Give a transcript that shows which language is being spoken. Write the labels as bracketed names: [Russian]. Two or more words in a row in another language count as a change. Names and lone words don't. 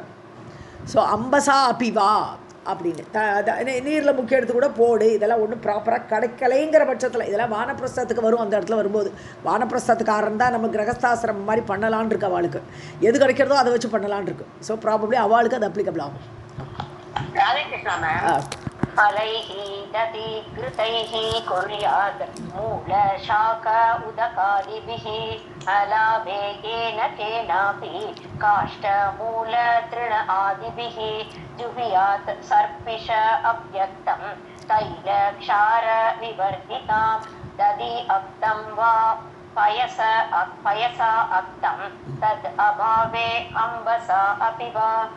[Tamil] ஸோ [Sanskrit] अम्बसा अपिवा [Tamil] அப்படின்னு நீரில் முக்கிய எடுத்து கூட போடு. இதெல்லாம் ஒன்றும் ப்ராப்பராக கிடைக்கலைங்கிற பட்சத்தில் இதெல்லாம் வானப்பிரஸ்தத்துக்கு வரும். அந்த இடத்துல வரும்போது வானப்பிரஸ்தத்துக்காரன் தான் நம்ம கிரகஸ்தாசிரமம் மாதிரி பண்ணலான் இருக்கு. அவளுக்கு எது கிடைக்கிறதோ அதை வச்சு பண்ணலான் இருக்கு. ஸோ ப்ராபப்ளி அவளுக்கு அது அப்ளிகபிள் ஆகும். [Sanskrit] फलैः दधिघृतैः कुर्यात् मूलशाक उदकादिभिः अलाभेगेन केनापि काष्ठमूलतृण आदिभिः जुहुयात् सर्पिष अव्यक्तं तैलक्षारविवर्धितां दधि अक्तं वा पयसा अक्तं तद् अभावे अम्बसा अपि वा.